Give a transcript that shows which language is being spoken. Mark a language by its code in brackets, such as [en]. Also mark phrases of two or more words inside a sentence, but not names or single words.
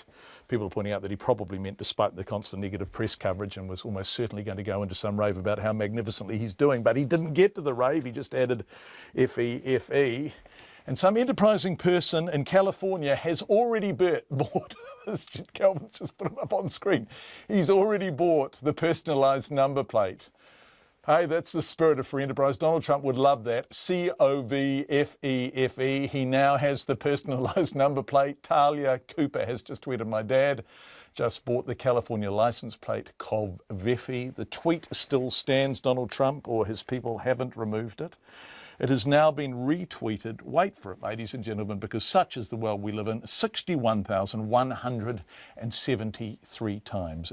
[en] People are pointing out that he probably meant despite the constant negative press coverage and was almost certainly going to go into some rave about how magnificently he's doing, but he didn't get to the rave, he just added F-E-F-E. And some enterprising person in California has already bought, Calvin's just put him up on screen, he's already bought the personalised number plate. Hey, that's the spirit of free enterprise. Donald Trump would love that. C-O-V-F-E-F-E. He now has the personalised number plate. Talia Cooper has just tweeted, my dad just bought the California license plate, Kofefi. The tweet still stands, Donald Trump or his people haven't removed it. It has now been retweeted, wait for it, ladies and gentlemen, because such is the world we live in, 61,173 times.